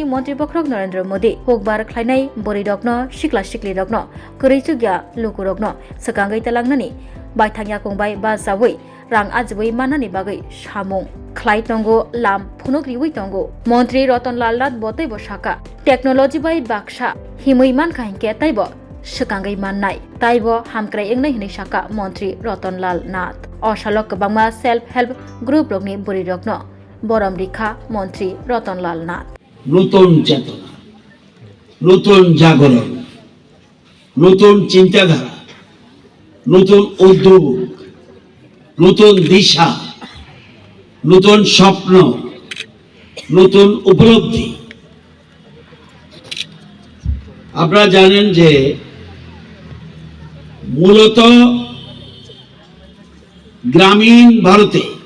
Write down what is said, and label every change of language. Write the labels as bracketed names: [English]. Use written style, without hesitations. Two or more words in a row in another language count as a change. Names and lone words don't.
[Kok Borok] Mantri Bokrok Narendra Modi Hokbar Klainai Bori Rokno Shikla Shikli Rokno Kurichugya Luku Rokno Sekangai Telangnani Baithangya Kongbai Bazawai Rang Ajwai Manani Bagai Shamung Klai Tongo Lam Phunokriwai Tongo Mantri Ratanlal Nath Botai Bosaka Technology Bai Baksha Himui Kahinke Taibo Sekangai Mannai Taibo Hamkrai Engnai Hinai Saka Mantri Ratanlal Nath Oshalok Kabangma [English] Self Help Group [Kok Borok] Rokni Bori Rokno বরম রেখা মন্ত্রী রতনলাল নাথ [Bangla] নতুন চেতনা নতুন জাগরণ নতুন চিন্তাধারা নতুন উদ্যোগ নতুন দিশা নতুন স্বপ্ন নতুন উপলব্ধি আপনারা জানেন যে মূলত গ্রামীণ ভারতে